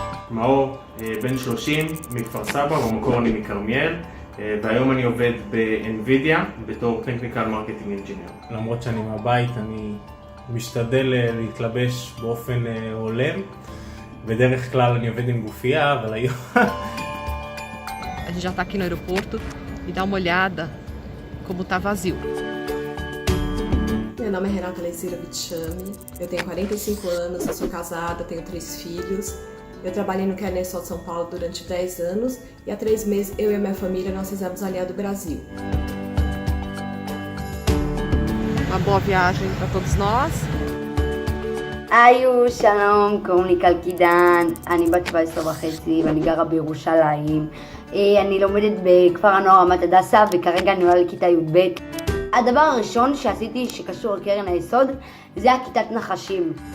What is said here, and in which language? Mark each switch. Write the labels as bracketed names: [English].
[Hebrew] מאור, בן 30, מכפר סבא, במקור אני מכרמיאל, והיום אני עובד ב-NVIDIA בתור Technical Marketing Engineer. למרות שאני מהבית, אני משתדל להתלבש באופן הולם, בדרך כלל אני עובד עם גופייה, אבל היום... [Portuguese] A gente já está aqui no aeroporto e dá uma olhada como está vazio. Meu nome é Renata Lezeira Vitchami, eu tenho 45 anos, eu sou casada, tenho 3 filhos. Eu trabalhei no Keren Hayesod São Paulo durante 10 anos e há 3 meses eu e a minha família nós fizemos a Aliança do Brasil. Uma boa viagem para todos nós. [Hebrew] היו, שלום, קוראים לי קלקידן, אני בת 17 וחצי ואני גרה בירושלים. אני לומדת בכפר הנוער רמת הדסה וכרגע אני עולה לכיתה י"ב. הדבר הראשון שעשיתי שקשור לקרן היסוד זה הכיתת נחשים.